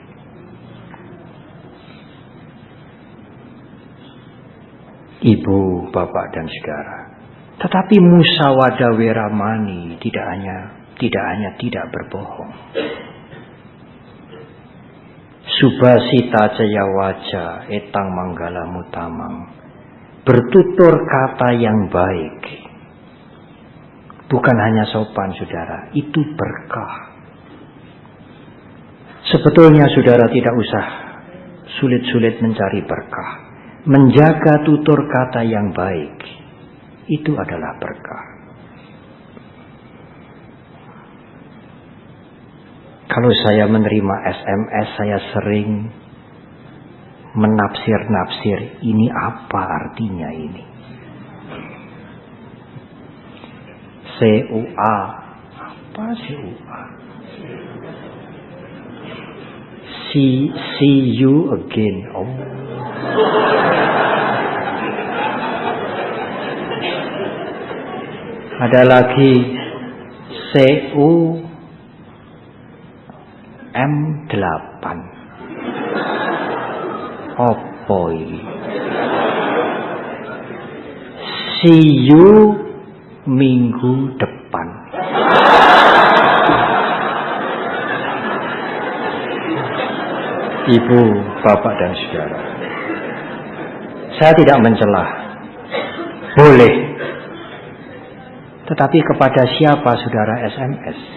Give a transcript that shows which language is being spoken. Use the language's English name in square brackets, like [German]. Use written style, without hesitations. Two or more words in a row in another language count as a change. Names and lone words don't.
[Indonesian] Ibu, bapak, dan saudara. Tetapi [Pali] musyawadah weramani [Indonesian] tidak hanya tidak berbohong. [Pali] Subasita jaya waja etang manggala mutamang. [Indonesian] Bertutur kata yang baik. Bukan hanya sopan, saudara, itu berkah. Sebetulnya saudara tidak usah sulit-sulit mencari berkah. Menjaga tutur kata yang baik, itu adalah berkah. Kalau saya menerima SMS, saya sering menafsir-nafsir, ini apa artinya ini? CUA. [English] Apa CUA? See you again. [Indonesian] Oh. Ada lagi CUM8. Opo ini? [English] See you [Indonesian] minggu depan. Ibu, bapak, dan saudara, saya tidak mencela. Boleh. Tetapi kepada siapa saudara SMS?